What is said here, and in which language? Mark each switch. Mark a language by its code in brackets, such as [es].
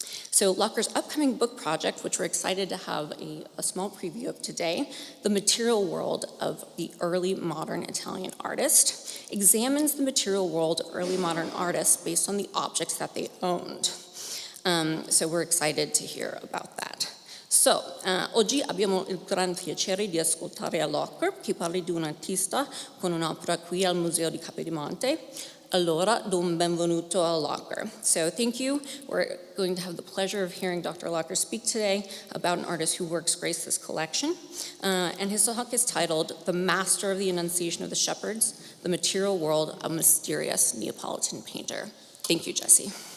[en] So Locker's upcoming book project, which we're excited to have a small preview of today, The Material World of the Early Modern Italian Artist, examines the material world of early modern artists based on the objects that they owned. So we're excited to hear about that. [it] So, oggi abbiamo il gran piacere di ascoltare a Locker, che parli di un artista con un'opera qui al Museo di Capodimonte. Allora, do un benvenuto a Locker. [en] So, thank you. We're going to have the pleasure of hearing Dr. Locker speak today about an artist whose works grace this collection. And his talk is titled, The Master of the Annunciation of the Shepherds, The Material World of a Mysterious Neapolitan Painter. Thank you, Jesse.